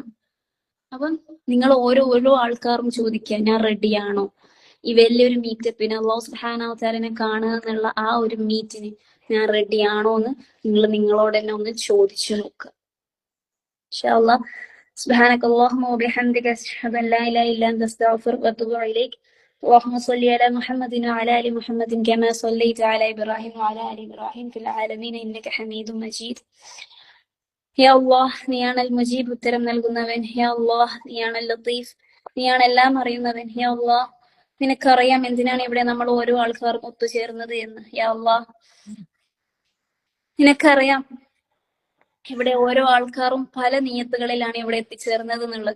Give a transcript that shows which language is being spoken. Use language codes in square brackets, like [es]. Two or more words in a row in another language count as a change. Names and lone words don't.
[ml] അപ്പം നിങ്ങൾ ഓരോ ആൾക്കാരും ചോദിക്കുക, ഞാൻ റെഡിയാണോ ഈ വലിയൊരു മീറ്റപ്പിന്, അല്ലാഹു [ar] سبحانه وتعالى [ml] കാണുക എന്നുള്ള ആ ഒരു മീറ്റിന് ഞാൻ റെഡിയാണോ എന്ന് നിങ്ങളോട് തന്നെ ഒന്ന് ചോദിച്ചു നോക്കുക. [ar] إن شاء الله. سبحانك اللهم وبحمدك أشهد أن لا إله إلا أنت أستغفرك وأتوب إليك. اللهم صل على محمد وعلى ال محمد كما صليت على ابراهيم وعلى ال ابراهيم في العالمين انك حميد مجيد. يا الله [ml] നീയാണ് [ar] المجيب [ml] ഉത്തരം നൽകുന്നവൻ. [ar] يا الله [ml] നീയാണ് [ar] اللطيف, [ml] നീയാണ് എല്ലാം അറിയുന്നവൻ. [ar] يا الله [ml] നിനക്കറിയാം എന്തിനാണ് ഇവിടെ നമ്മൾ ഓരോ ആൾക്കാരും ഒത്തുചേർന്നത് എന്ന്. [ar] يا الله [ml] നിനക്കറിയാം ഇവിടെ ഓരോ ആൾക്കാരും പല നിയത്തുകളിലാണ് ഇവിടെ എത്തിച്ചേർന്നത് എന്നുള്ളത്.